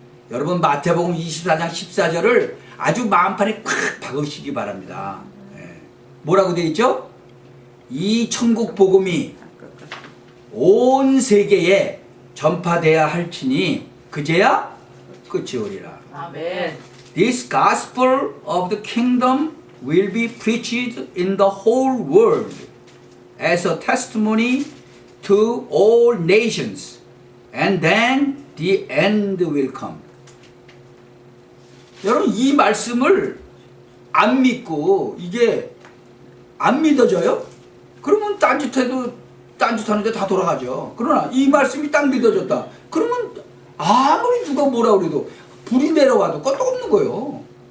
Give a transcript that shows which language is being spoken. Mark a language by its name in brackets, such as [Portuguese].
[Korean] 여러분 마태복음 24장 14절을 아주 마음판에 콱 박으시기 바랍니다. 뭐라고 되어 있죠? 이 천국 복음이 온 세계에 전파돼야 할지니 그제야 끝이 오리라. 아멘. [English] This gospel of the kingdom will be preached in the whole world as a testimony to all nations, and then the end will come. [Korean] 여러분 이 말씀을 안 믿고 이게 안 믿어져요? 그러면 딴짓하는데 다 돌아가죠. 그러나 이 말씀이 딱 믿어졌다. 그러면 아무리 누가 뭐라 그래도 불이 내려와도 껐도 없는 거예요.